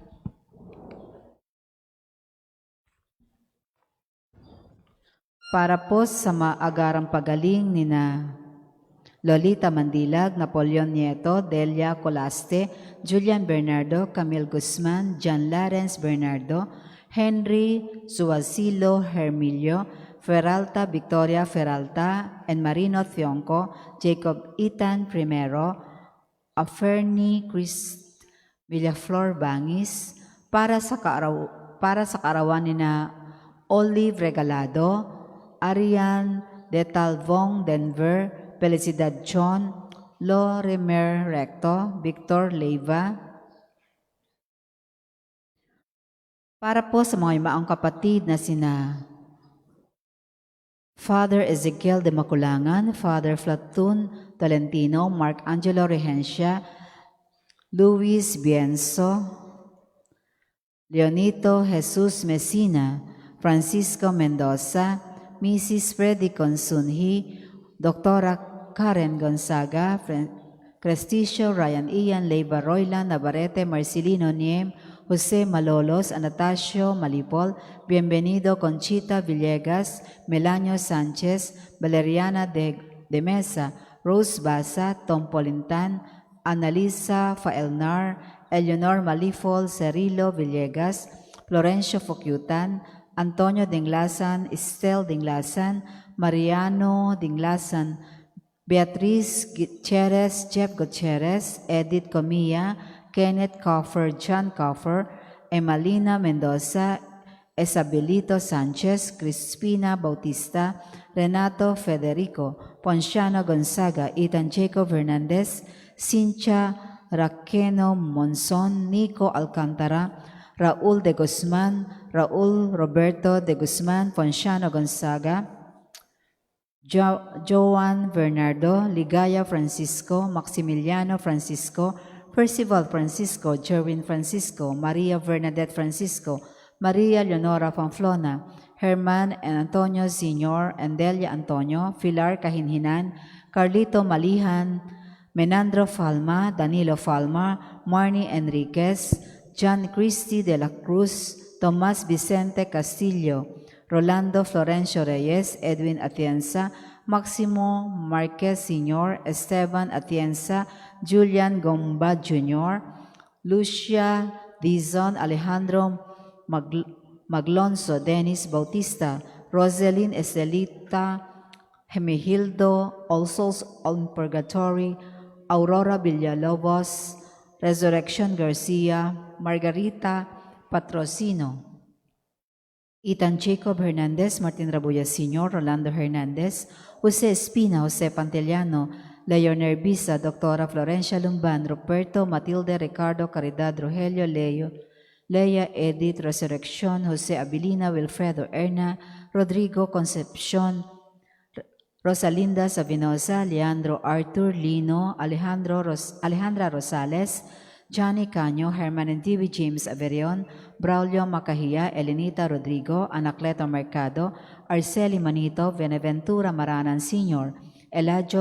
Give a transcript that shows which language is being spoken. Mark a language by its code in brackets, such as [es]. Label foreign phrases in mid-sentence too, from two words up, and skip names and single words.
[tl] para po sa maagarang pagaling ni na Lolita Mandilag, Napoleon Nieto, Delia Colaste, Julian Bernardo, Camille Guzman, John Lawrence Bernardo, Henry Suazilo Hermilio, Feralta Victoria Feralta, and Marino Thionco, Jacob Ethan Primero, Aferni Chris Villaflor Bangis, para sa kaarawan ni na Olive Regalado, Arian de Talvong Denver, Felicidad John, Lorimer Recto, Victor Leiva. Para po sa mga imaang kapatid na sina Father Ezekiel de Maculangan, Father Flatun Tolentino, Mark Angelo Regencia, Luis Bienzo, Leonito Jesus Messina, Francisco Mendoza, Mrs. Freddy Consunhi, Dr. Karen Gonzaga, Crestisio Ryan Ian, Leiva Roylan, Navarrete, Marcelino Niem, Jose Malolos, Anastasio Malipol, Bienvenido Conchita Villegas, Melanio Sánchez, Valeriana de Mesa, Rose Basa, Tom Polintan, Analisa Faelnar, Eleonor Malifol, Cerilo Villegas, Florencio Fokyutan, Antonio Dinglasan, Estel Dinglasan, Mariano Dinglasan, Beatriz Gutierrez, Jeff Gutierrez, Edith Comilla, Kenneth Coffer, John Coffer, Emalina Mendoza, Isabelito Sanchez, Crispina Bautista, Renato Federico, Ponciano Gonzaga, Ethan Jacob Hernandez, Cynthia Raqueno Monzon, Nico Alcantara, Raul de Guzman, Raul Roberto de Guzman, Ponciano Gonzaga, Joan Bernardo, Ligaya Francisco, Maximiliano Francisco, Percival Francisco, Jerwin Francisco, Maria Bernadette Francisco, Maria Leonora Pamplona, Herman and Antonio Sr. and Delia Antonio, Pilar Kahinhinan, Carlito Malihan, Menandro Falma, Danilo Falma, Marnie Enriquez, John Christy de la Cruz, Tomas Vicente Castillo, Rolando Florencio Reyes, Edwin Atienza, Maximo Marquez Sr., Esteban Atienza, Julian Gomba Jr., Lucia Dizon, Alejandro Maglonso, Dennis Bautista, Roselyn Estelita, Hemihildo, [en] All Souls on Purgatory, [tl] Aurora Villalobos, Resurrection Garcia, Margarita Patrocino, Ethan Jacob Hernandez, Martin Rabuya Sr., Rolando Hernandez, Jose Espina, Jose Panteliano, Leonor Bisa, Doctora Florencia Lumban, Ruperto, Matilde, Ricardo, Caridad, Rogelio, Leia, Edith, Resurrección, Jose Abilina, Wilfredo, Erna, Rodrigo, Concepcion, Rosalinda Sabinosa, Leandro Arthur, Lino, Alejandra Rosales, Johnny Caño, Herman and TV James Averion, Braulio Macahia, Elenita Rodrigo, Anacleto Mercado, Arceli Manito, Beneventura Maranan Sr., Eladio